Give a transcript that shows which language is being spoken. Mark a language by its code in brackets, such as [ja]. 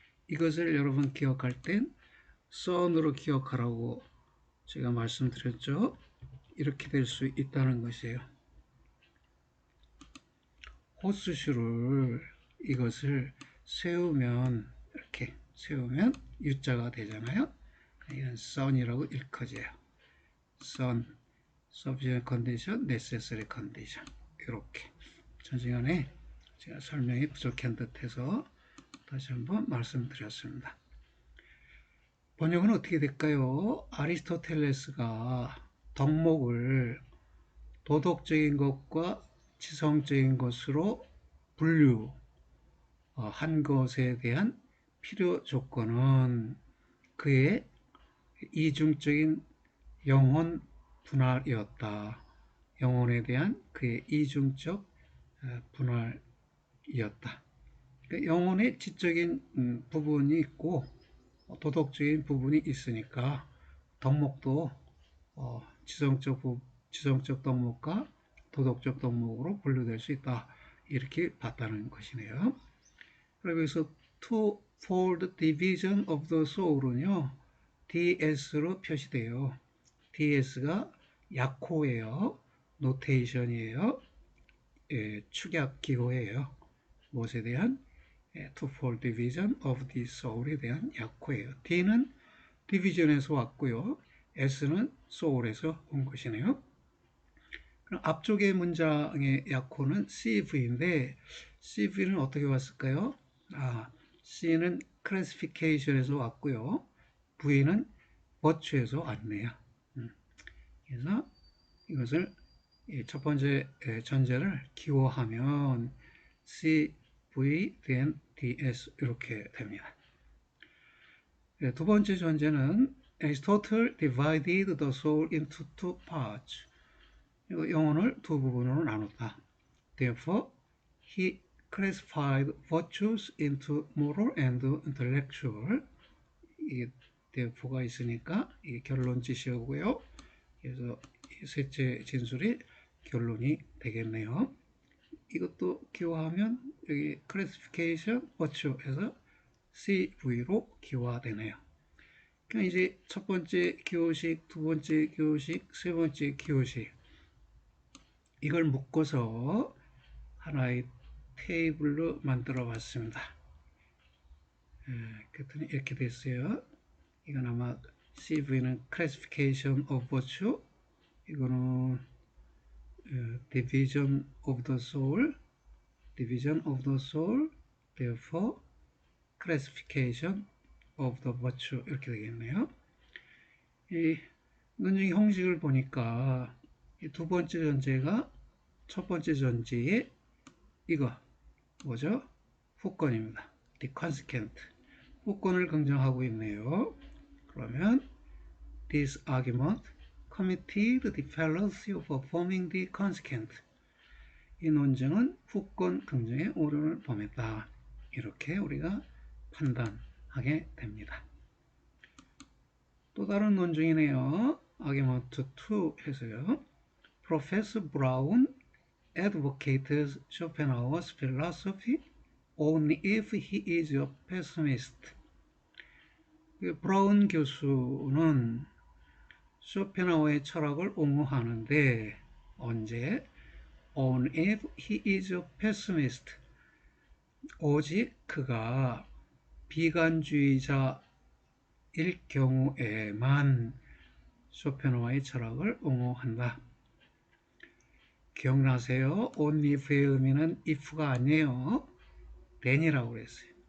[ko] 이것을 여러분 기억할 땐 son으로 기억하라고 제가 말씀드렸죠. 이렇게 될 수 있다는 것이에요. 호스슈를 이것을 세우면 이렇게 세우면 U자가 되잖아요. 이건 son이라고 일컬어져요. [en] son, sufficient condition, necessary condition. [ko] 이렇게 전시간에 제가 설명이 부족한 듯해서 다시 한번 말씀드렸습니다. 번역은 어떻게 될까요? 아리스토텔레스가 덕목을 도덕적인 것과 지성적인 것으로 분류한 것에 대한 필요 조건은 그의 이중적인 영혼 분할이었다. 영혼에 대한 그의 이중적 분할이었다. 영혼의 지적인 부분이 있고 도덕적인 부분이 있으니까 덕목도 지성적 덕목과 도덕적 덕목으로 분류될 수 있다. 이렇게 봤다는 것이네요. 그래서 [en] twofold division of the soul [ko] 은요. DS로 표시돼요. DS가 약호예요. 노테이션이에요. 축약 기호예요. 무엇에 대한? [en] twofold division of the soul [ko] 에 대한 약호예요. D는 division에서 왔고요. S는 soul에서 온 것이네요. 그럼 앞쪽의 문장의 약호는 CV인데 CV는 어떻게 왔을까요? C는 classification에서 왔고요. V는 virtue에서 왔네요. 그래서 이것을 첫 번째 전제를 기호하면 CV, then DS 이렇게 됩니다. 두 번째 전제는 [en] Aristotle divided the soul into two parts. [ko] 영혼을 두 부분으로 나눴다. [en] Therefore, he classified virtues into moral and intellectual. [ko] 이게 대포가 있으니까 이게 결론지시고요. 그래서 셋째 진술이 결론이 되겠네요. 이것도 기호하면 여기 classification virtue에서 CV로 기호화되네요. 그러니까 이제 첫 번째 기호식, 두 번째 기호식, 세 번째 기호식 이걸 묶어서 하나의 테이블로 만들어 봤습니다. 그랬더니 이렇게 됐어요. 이건 아마 CV는 [en] classification of virtue, [ko] 이거는 [en] division of the soul, division of the soul, therefore classification of the virtue [ko] 이렇게 되겠네요. 이 논증 형식을 보니까 이 두 번째 전제가 첫 번째 전제의 이거 뭐죠? 후권입니다. the consequent. 후권을 긍정하고 있네요. 그러면 [en] this argument committed the fallacy of affirming the consequent. [ko] 이 논증은 후권 긍정의 오류를 범했다. 이렇게 우리가 판단하게 됩니다. 또 다른 논증이네요. argument 2 해서요. [en] Professor Brown advocates Schopenhauer's philosophy only if he is a pessimist. [ko] 브라운 교수는 쇼펜하우어의 철학을 옹호하는데 언제? [en] Only if he is a pessimist. [ko] 오직 그가 비관주의자일 경우에만 쇼펜하우어의 철학을 옹호한다. 기억나세요? only if의 의미는 if가 아니에요. then이라고 그랬어요.